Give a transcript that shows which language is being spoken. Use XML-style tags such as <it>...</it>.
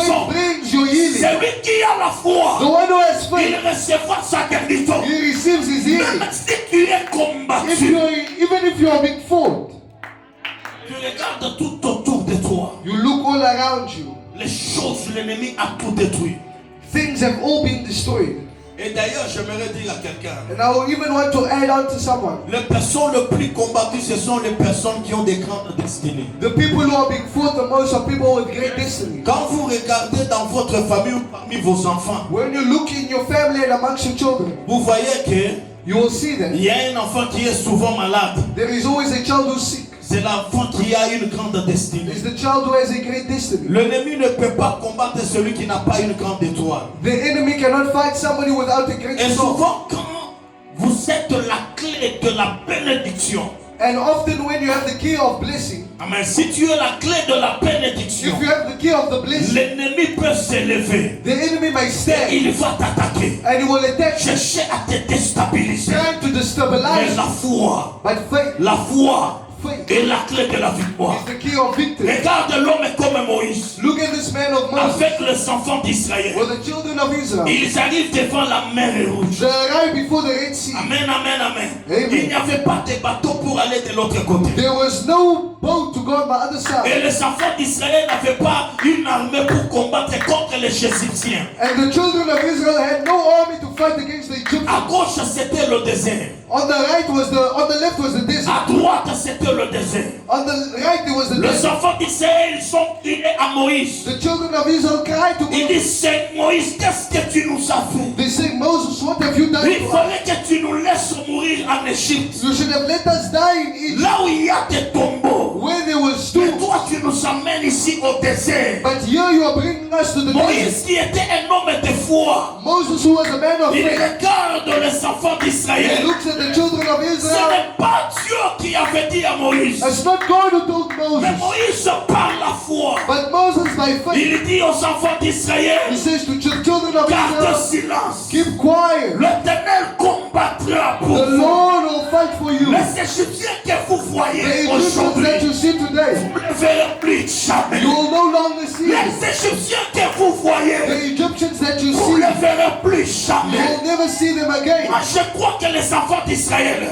<en>Faith brings your healing.</en> <fr>Celui qui a la</fr> <en>The</en> <fr>foi,</fr> <en>one who has</en> <fr>il</fr> <en>faith,</en> <fr>recevra sa guérison.</fr> <en>he receives his healing.</en> <fr>Même si tu es</fr> <en>If</en> <fr>combattu,</fr> <en>even if you are being fought,</en> <fr>tu regardes tout autour de toi.</fr> <en>you look all around you.</en> <fr>Les choses, l'ennemi a tout détruit.</fr> <en>Things have all been destroyed.</en> <fr>Et d'ailleurs, j'aimerais dire à quelqu'un,</fr> <en>And I will even want to add on to someone.</en> <fr>les personnes les plus combattues, ce sont les personnes qui ont des grandes destinées.</fr> <en>The people who are being fought the most are people with great destiny.</en> <fr>Quand vous regardez dans votre famille ou parmi vos enfants,</fr> <en>When you look in your family and amongst your children,</en> <fr>vous voyez que</fr> <en>you will see that</en> <fr>il y a un enfant qui est souvent malade.</fr> <en>there is always a child who's sick.</en> <fr>C'est l'enfant qui a une grande destinée.</fr> <en>It's the child who has a great destiny.</en> <fr>L'ennemi ne peut pas combattre celui qui n'a pas une grande étoile.</fr> <en>The enemy cannot fight somebody without a great</en> <fr>Et</fr> <en>soul.</en> <fr>souvent, quand vous êtes la clé de la bénédiction,</fr> <en>And often when you have the key of blessing,</en> <fr>amen, si tu es la clé de la bénédiction,</fr> <en>if you have the key of the blessing,</en> <fr>l'ennemi peut s'élever.</fr> <en>the enemy may</en> <fr>Et</fr> <en>stand</en> <fr>il va t'attaquer,</fr> <en>and he will attack you,</en> <fr>chercher à te déstabiliser.</fr> <en>trying to</en> <fr>Mais</fr> <en>destabilize</en> <fr>la</fr> <en>you.</en> <fr>foi,</fr> <en>But faith</en> <fr>est la clé de la victoire.</fr> <en>is the key of victory.</en> <fr>Regarde l'homme comme Moïse,</fr> <en>Look at this man of Moses</en> <fr>avec les enfants d'Israël.</fr> <en>with the children of Israel.</en> <fr>Ils arrivent devant la mer Rouge.</fr> <en>They arrived before the Red Sea.</en> <fr>Amen, amen, amen.</fr> <en>Amen.</en> <fr>Il n'y avait pas de bateau pour aller de l'autre côté.</fr> <en>There was no boat to go on the other side.</en> <fr>Et les enfants d'Israël n'avaient pas une armée pour combattre contre les Égyptiens.</fr> <en>And the children of Israel had no army to fight against the</en> <fr>À</fr> <en>Egyptians.</en> <fr>gauche, c'était le désert.</fr> <en>On the left was the desert.</en> <fr>À droite, c'était le désert.</fr> <en>On the right there was the</en> <fr>Les</fr> <en>desert.</en> <fr>enfants d'Israël sont criés à Moïse.</fr> <en>The children of Israel cried to</en> <fr>Ils</fr> <en>Moses.</en> <fr>disent, c'est Moïse, qu'est-ce que tu nous as fait?</fr> <en>They say, Moses, what have you done</en> <fr>Il</fr> <en>to us?</en> <fr>fallait que tu nous laisses mourir en Égypte.</fr> <en>You should have let us die in Egypt,</en> <fr>Là où il y a des tombeaux.</fr> <en>where there was</en> <fr>Mais</fr> <en>stones.</en> <fr>toi, tu nous amènes ici au désert.</fr> <en>But here you are bringing us to the desert.</en> <fr>Moïse qui était un homme de foi.</fr> <en>Moses, who was a man of</en> <fr>Il</fr> <en>faith,</en> <fr>regarde les enfants</fr> <en>he</en> <fr>d'Israël.</fr> <en>looks at the children of</en> <fr>Ce</fr> <en>Israel.</en> <fr>n'est pas Dieu qui avait dit à Moïse.</fr> <en>It's not God who told</en> <fr>Mais</fr> <en>Moses,</en> <fr>Moïse par la foi.</fr> <en>but Moses by faith.</en> <fr>Il dit aux enfants</fr> <en>He</en> <fr>d'Israël,</fr> <en>says to the children of</en> <fr>garde</fr> <en>Israel,</en> <fr>silence.</fr> <en>keep quiet.</en> <fr>L'Éternel combattra pour</fr> <en>The</en> <fr>vous.</fr> <en>Lord will fight for you.</en> <fr>Les Égyptiens que vous</fr> <en>The</en> <fr>voyez</fr> <en>Egyptians that</en> <fr>aujourd'hui,</fr> <en>you see today,</en> <fr>vous ne verrez plus jamais.</fr> <en>you will no longer see them.</en> <fr>Les Égyptiens que vous</fr> <en>The</en> <fr>voyez,</fr> <en>Egyptians that you</en> <fr>vous</fr> <en>see,</en> <fr>ne verrez plus</fr> <en>you</en> <fr>jamais.</fr> <en>will never see them again.</en> <fr>Moi, je crois que les enfants d'Israël,</fr>